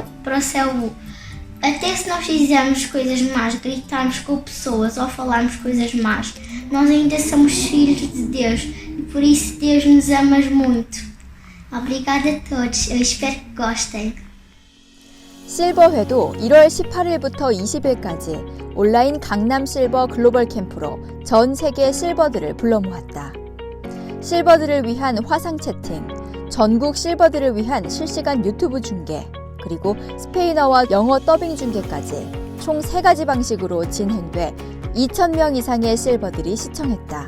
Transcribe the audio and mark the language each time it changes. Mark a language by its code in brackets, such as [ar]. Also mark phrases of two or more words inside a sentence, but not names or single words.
[pt] Até se nós fizermos coisas más, gritarmos com pessoas ou falarmos coisas más, nós ainda somos filhos de Deus e por isso Deus nos ama muito. Obrigada a todos, eu espero que gostem. [ko] 실버회도 1월 18일부터 20일까지 온라인 강남 실버 글로벌 캠프로 전 세계 실버들을 불러 모았다. 실버들을 위한 화상 채팅, 전국 실버들을 위한 실시간 유튜브 중계, 그리고 스페인어와 영어 더빙 중계까지 총 3가지 방식으로 진행돼 2,000명 이상의 실버들이 시청했다.